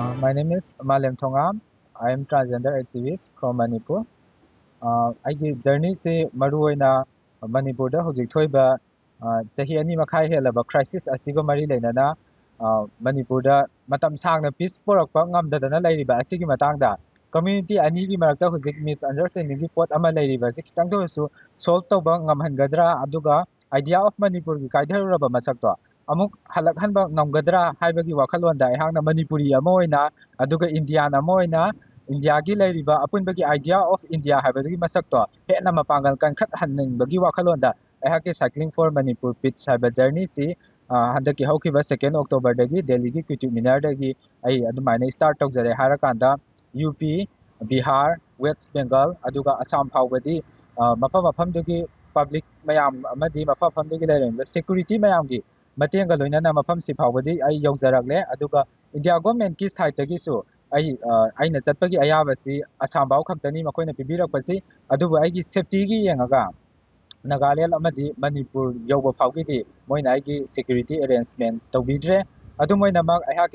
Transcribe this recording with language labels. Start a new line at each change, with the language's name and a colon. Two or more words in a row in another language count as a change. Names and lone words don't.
English: My name is Malem Thongam. I am transgender activist from Manipur.
Manipuri: I journey se maruoina Manipur da hojik thoiba chahi ani makhai helaba crisis asigo mari leinana Manipur da matam sangna peace porakpa ngamdadana leiriba asigi matangda community ani gi marakta hojik misunderstanding gi pot ama leiriba se kitang do su solve tawba ngamhangadra aduga
English: idea of Manipur
Manipuri: gi kaidharuraba masakto amuk halak hanba ngamgadra haibagi wakhalonda aihangna Manipuri ama oina aduga Indian ama oina India gi leiriba apunbagi
English: idea of India
Manipuri: haibagi masakto hena mapangal kankhat hanningbagi wakhalonda aihaki
English: cycling for Manipur
Manipuri: pitch haiba journey si handaki haukiba 2nd October dagi Delhi gi Qutub Minar dagi ai adumaina start tawjare harakanda UP Bihar West Bengal aduga Assam phawbadi mafam mafam dagi public mayam amadi mafam mafam dagi leirengba security mayam gi matenga loinana mafam si phawbadi ai yawjaragle aduga
English: India government
Manipuri: ki side tagi su aina chatpagi ayabasi Assam baw khaktani makoina pibirakpasi adubu aigi safety gi yengaga Nagaland amadi Manipur yawba phawgidi moina aigi
English: security arrangement
Manipuri: tawbidre adu moina mak aihaki